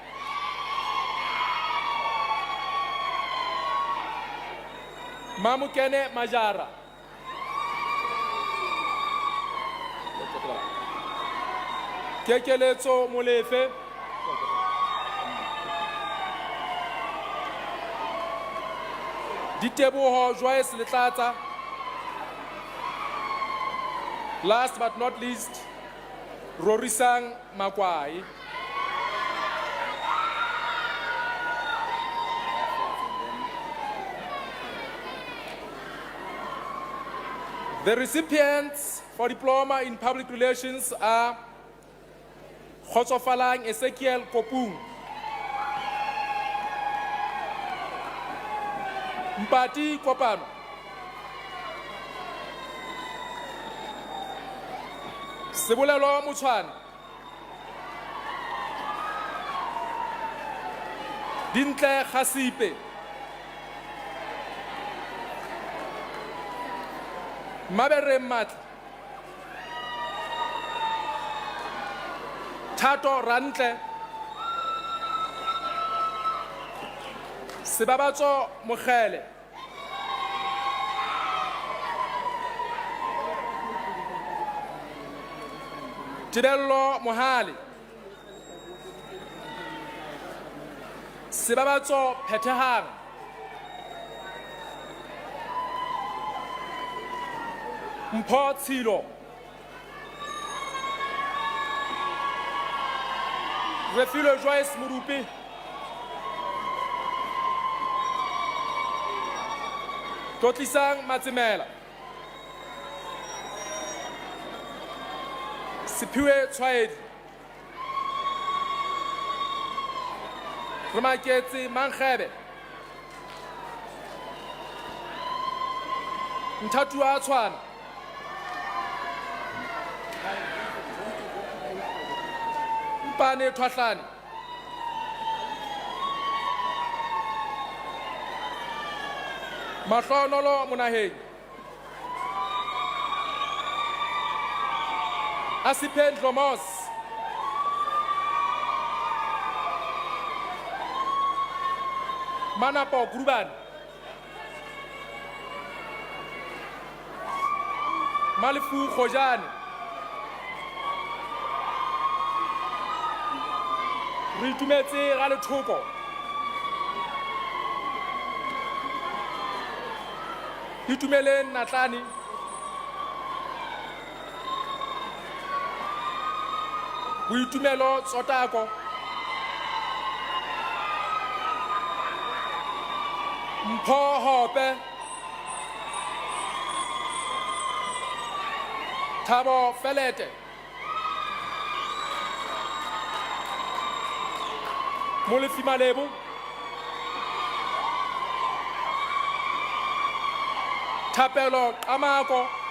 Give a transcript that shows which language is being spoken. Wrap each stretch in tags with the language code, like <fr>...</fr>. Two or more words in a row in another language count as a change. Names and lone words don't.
<en>Mamukene Majara, Kekeletso Molefe, Diteboho Joyce Letlatsa, last but not least, Rorisang Makwai. The recipients for diploma in public relations are Khotsofalang Ezekiel Kopung, Mpati Kopano, Sebulelo Mutshwana, Dintle Khasipe, Mabere Matli, Tato Rantle, Sebabatso Mokhele, Tidello Mohali, Sebabatso Petehang, Mpho Tshilo, Refilo Joyce Murupi, Totlisang Matsimela, Sipiwe Tshwaedi, Remaketsi Mankhebe, Ntatu a Tshwana. Mpane Thwahlane. Mahlonolo Monaheng. Asiphen Dlomos. Manapo Gruban. Malifu Khojane.</en> <st>Re itumetse ga lethoko.</st> <en>Itumeleng Natlani. Boitumelo Tsotako. Mpho Hope. Thabo Felete. Molefi Malebu. Thapelo Amako.</en>